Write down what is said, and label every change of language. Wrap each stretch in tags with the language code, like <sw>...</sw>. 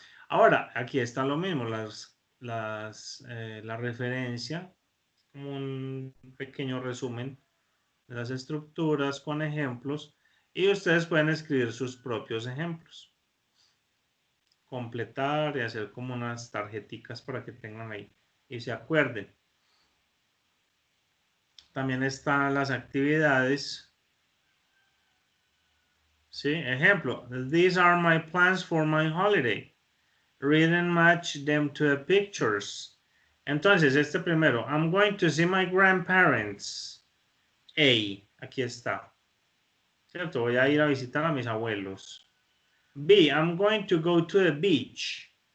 <es>Ahora, aquí está lo mismo, la referencia, como un pequeño resumen de las estructuras con ejemplos y ustedes pueden escribir sus propios ejemplos, completar y hacer como unas tarjeticas para que tengan ahí y se acuerden. También están las actividades. ¿Sí?</es> <en>Ejemplo, these are my plans for my holiday. Read and match them to the pictures.</en> <es>Entonces, este primero,</es> <en>I'm going to see my grandparents.</en> <es>A, aquí está. ¿Cierto? Voy a ir a visitar a mis abuelos.</es> <en>B, I'm going to go to the beach.</en>